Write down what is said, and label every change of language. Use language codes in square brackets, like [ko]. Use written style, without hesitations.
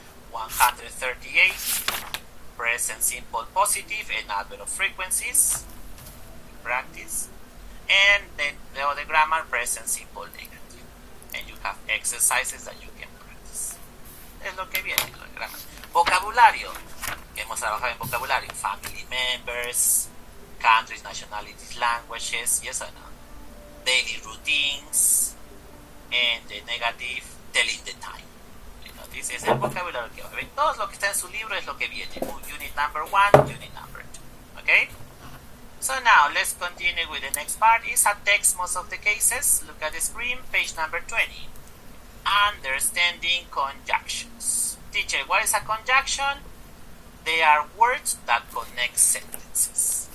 [en] 138, present simple positive and adverb of frequencies, practice, and then the grammar present simple negative, and you have exercises that you can practice. [es] Es lo que viene con el grammar. Vocabulario, que hemos trabajado en vocabulario, [en] family members, countries, nationalities, languages, yes or no, daily routines, and the negative, telling the time. [es] This es el vocabulario que va a ver. Todo lo que está en su libro es lo que viene. [en] Unit number 1, unit number 2. Okay? So now let's continue with the next part. It's a text most of the cases. Look at the screen, page number 20. Understanding conjunctions. Teacher, what is a conjunction? They are words that connect sentences.